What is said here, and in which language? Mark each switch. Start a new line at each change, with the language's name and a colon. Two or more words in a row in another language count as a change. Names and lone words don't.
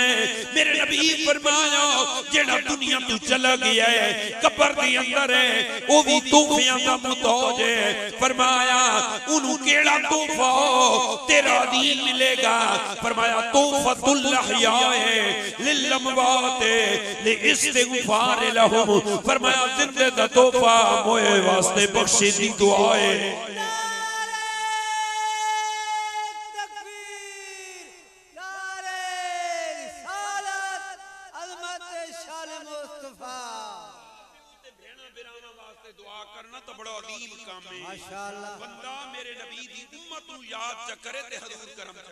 Punjabi: میرے نبی فرمایا جیہڑا دنیا تو چلا گیا ہے قبر دے اندر ہے وہ بھی تحفیاں دا محتاج ہے. فرمایا انہوں کیہڑا تحفہ تیرا دین ملے گا.
Arabic: فرمایا تحفة الأحياء للأموات الاستغفار لهم.
Punjabi: فرمایا زندے دا تحفہ موئے واسطے بخشی دی دعا ہے. ماشاءاللہ بندہ میرے نبی دی امت نو یاد چ کرے تے حضور کرم چ.